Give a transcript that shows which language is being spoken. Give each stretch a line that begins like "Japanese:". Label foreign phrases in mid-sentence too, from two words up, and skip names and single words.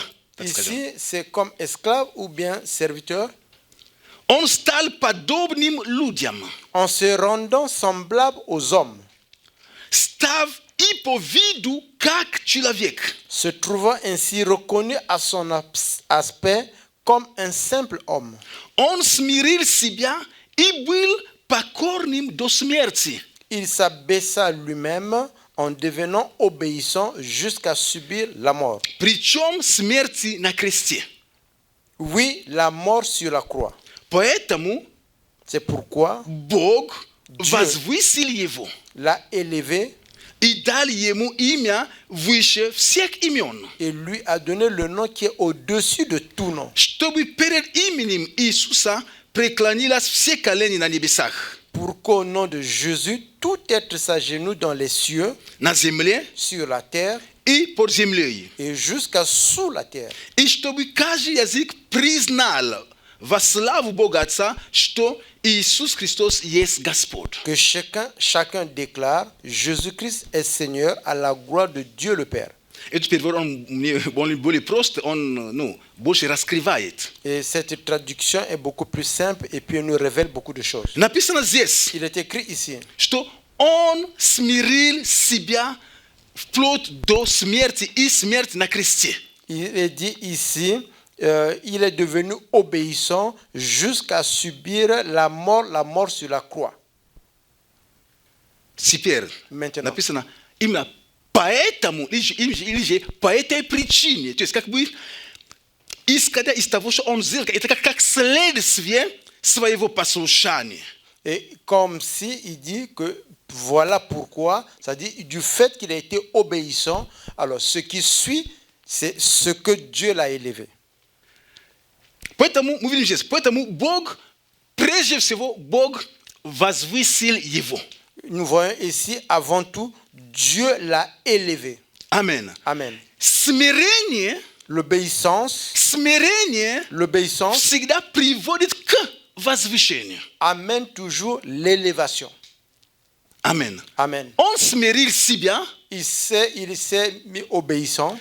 Russian: так сказать.
French: Ici, c'est comme esclave ou bien serviteur,
Russian: Он стал подобным людям,
French: en se rendant semblable aux hommes,
Russian: став и по виду как человек.
French: se trouvant ainsi reconnu à son aspect comme un simple homme.
Russian: Он смирил себя и был покорным до смерти.
French: Il s'abaissa lui-même en devenant obéissant jusqu'à subir la mort.
Russian: Причем смерти на кресте.
French: Oui, la mort sur la croix.
Russian: Поэтому
French: C'est pourquoi
Russian: Бог
French: Dieu
Russian: возвысил его
French: l'a élevé
Russian: и дал ему имя выше всех имен,
French: et lui a donné le nom qui est au-dessus de tout nom.
Russian: чтобы перед именем Иисуса преклонилось все колени на небесах,
French: Pour qu'au nom de Jésus, tout être s'agenouille dans les cieux,
Russian: на земле
French: sur la terre
Russian: и под землей,
French: et jusqu'à sous la terre.
Russian: и чтобы каждый язык признал во славу Бога Отца, что Иисус Христос есть Господь.
French: Que chacun déclare, Jésus-Christ est Seigneur à la gloire de Dieu le Père.
Russian: Этот перевод, он более прост, он больше раскрывает.
French: Et cette traduction est beaucoup plus simple et puis elle nous révèle beaucoup de choses.
Russian: Написано здесь,
French: Il est écrit ici,
Russian: что Он смирил себя вплоть до смерти и смерти на кресте.
French: il est dit ici, il est devenu obéissant jusqu'à subir la mort sur la croix.
Russian: Теперь
French: Maintenant.
Russian: написано именно поэтому, или же по этой причине, то есть как бы исходя из того, что Он сделал, это как следствие своего послушания.
French: Et comme si il dit que voilà pourquoi, c'est-à-dire du fait qu'il a été obéissant, alors ce qui suit, c'est ce que Dieu l'a élevé.
Russian: Поэтому мы видим здесь, поэтому Бог, прежде всего, Бог возвысил его.
French: Nous voyons ici, avant tout, Dieu l'a élevé.
Russian: Амен.
French: Amen.
Russian: Смирение
French: L'obéissance
Russian: всегда приводит к возвышению.
French: amène toujours l'élévation. Amen. Amen. On smeril si bien, Il s'est mis obéissant.